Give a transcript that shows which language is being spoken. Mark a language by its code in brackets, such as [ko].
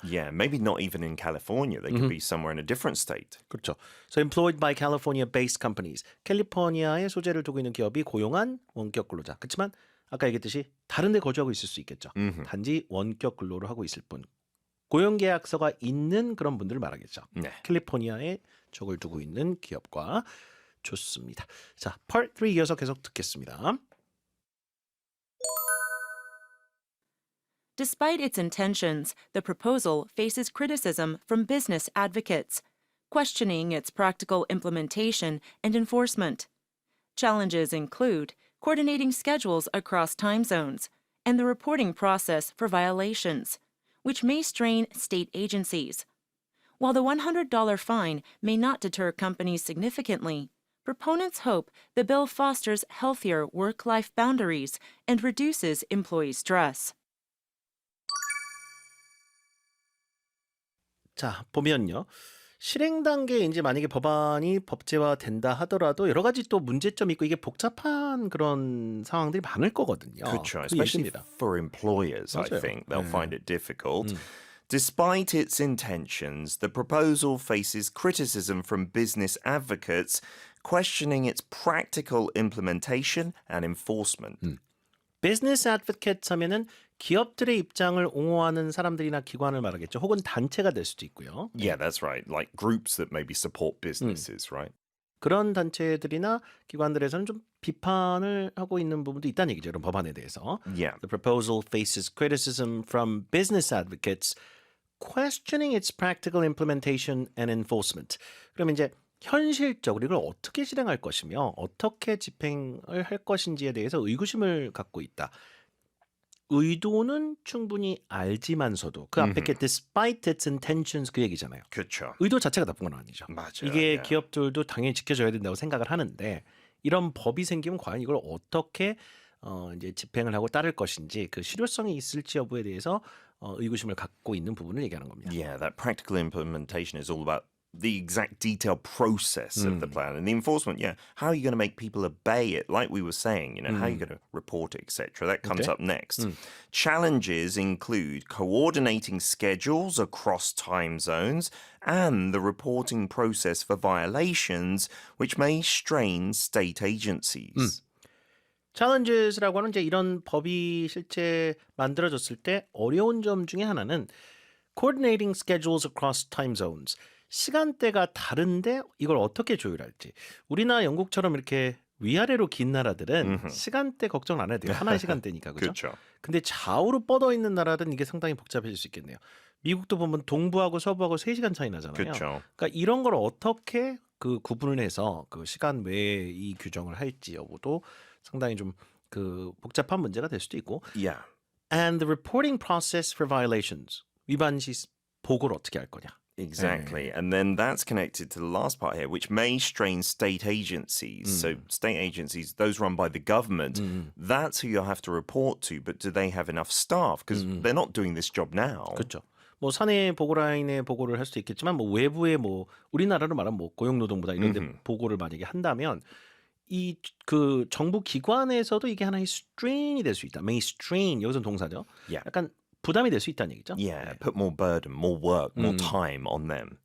[en] Yeah, maybe not even in California. They could be somewhere in a different state. [ko] 그렇죠. [en] So employed by California-based companies. [ko] 캘리포니아에 소재를 두고 있는 기업이 고용한 원격 근로자. 그렇지만 아까 얘기했듯이 다른 데 거주하고 있을 수 있겠죠. 단지 원격 근로를 하고 있을 뿐. 고용계약서가 있는 그런 분들을 말하겠죠. 네. 캘리포니아에 적을 두고 있는 기업과 좋습니다. 자, Part 3 이어서 계속 듣겠습니다. [en] Despite its intentions, the proposal faces criticism from business advocates, questioning its practical implementation and enforcement. Challenges include coordinating schedules across time zones and the reporting process for violations, which may strain state agencies. While the $100 fine may not deter companies significantly, proponents hope the bill fosters healthier work-life boundaries and reduces employee stress. [ko] 자, 보면요. 실행 단계에 이제 만약에 법안이 법제화된다 하더라도 여러 가지 또 문제점이 있고 이게 복잡한 그런 상황들이 많을 거거든요. 그렇죠. 그게 [en] Especially [ko] 있습니다. [en] for employers, I [ko] 맞아요. [en] think. They'll [ko] 네. [en] find it difficult. Despite its intentions, the proposal faces criticism from business advocates, questioning its practical implementation and enforcement. Business advocates [ko] 하면은 기업들의 입장을 옹호하는 사람들이나 기관을 말하겠죠. 혹은 단체가 될 수도 있고요. [en] Yeah, that's right. Like groups that maybe support businesses, right? [ko] 그런 단체들이나 기관들에서는 좀 비판을 하고 있는 부분도 있다는 얘기죠. 이런 법안에 대해서. [en] Yeah. The proposal faces criticism from business advocates, questioning its practical implementation and enforcement. [ko] 그러면 이제 현실적으로 이걸 어떻게 실행할 것이며 어떻게 집행을 할 것인지에 대해서 의구심을 갖고 있다. 의도는 충분히 알지만서도 그 앞에 게 [en] despite its intentions [ko] 그 얘기잖아요. 그렇죠. 의도 자체가 나쁜 건 아니죠. 맞아요. 이게 [en] yeah. [ko] 기업들도 당연히 지켜줘야 된다고 생각을 하는데 이런 법이 생기면 과연 이걸 어떻게 이제 집행을 하고 따를 것인지 그 실효성이 있을지 여부에 대해서 의구심을 갖고 있는 부분을 얘기하는 겁니다. [en] Yeah, that practical implementation is all about the exact detailed process of the plan and the enforcement. Yeah, how are you going to make people obey it? Like we were saying, how are you going to report it, etc. That comes Okay. up next. Challenges include coordinating schedules across time zones and the reporting process for violations, which may strain state agencies. [ko] challenges라고 하는 이제 이런 법이 실제 만들어졌을 때 어려운 점 중에 하나는 [en] coordinating schedules across time zones. [ko] 시간대가 다른데 이걸 어떻게 조율할지. 우리나라 영국처럼 이렇게 위아래로 긴 나라들은 시간대 걱정 안 해도 돼요. 하나의 시간대니까. 그죠? 그렇죠. 근데 좌우로 뻗어 있는 나라들은 이게 상당히 복잡해질 수 있겠네요. 미국도 보면 동부하고 서부하고 3시간 차이 나잖아요. 그렇죠. 그러니까 이런 걸 어떻게 그 구분을 해서 그 시간 외에 이 규정을 할지 여부도 상당히 좀 그 복잡한 문제가 될 수도 있고. [en] Yeah. And the reporting process for violations. [ko] 위반 시 보고를 어떻게 할 거냐. [en] Exactly. And then that's connected to the last part here, which may strain state agencies. So state agencies, those run by the government, that's who you'll have to report to. But do they have enough staff? Because they're not doing this job now. [ko] 그렇죠. 뭐 사내 보고라인에 보고를 할 수도 있겠지만 뭐 외부에 뭐 우리나라로 말하면 뭐 고용노동부다 이런 데 보고를 만약에 한다면 이 그 정부 기관에서도 이게 하나의 strain이 될 수 있다. [en] may strain [ko] 여기서 동사죠. [en] Yeah. [ko] 약간 부담이 될 수 있다는 얘기죠. [en] Yeah, put more burden, more work, more time on them.